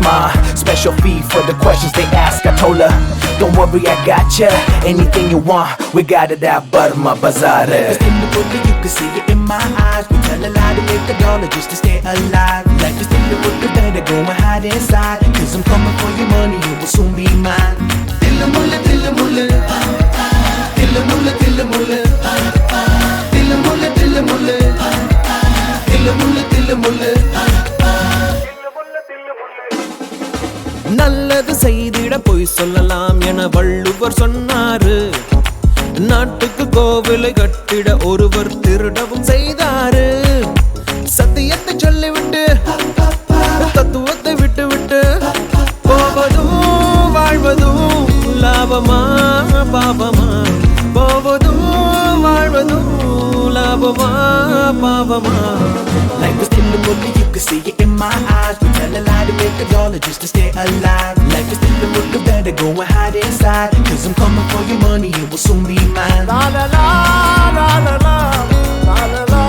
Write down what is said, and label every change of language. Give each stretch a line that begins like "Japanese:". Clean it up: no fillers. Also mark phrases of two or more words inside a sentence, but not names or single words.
English: My special fee for the questions they ask. I told her, don't worry, I got ya. Anything you want, we got it at Burma Bazaar. It's in the movie, you can see it in my eyes. We tell a lie to make a dollar just to stay alive. Life is in the movie, better go and hide inside. Cause I'm coming for your money, it will soon be mine. Dilla mulla, dilla mulla. Dilla mulla, dilla mulla.
Tamil: நல்லது செய்திட பொய் சொல்லலாம் என வள்ளுவர் சொன்னாரு நாட்டுக்கு கோவிலை கட்டிட ஒருவர் திருடவும் செய்தாரு சத்தியத்தை சொல்லிவிட்டு தத்துவத்தை விட்டுவிட்டு போவதும் வாழ்வதும் லாபமா பாவமா போவதும் வாழ்வதும் லாபமா பாவமா
English: Life is still a movie, you can see it in my eyes. We tell a lie to make a dollar just to stay alive. Life is still a movie, better go and hide inside. Cause I'm coming for your money, it will soon be mine. la la la la la la la la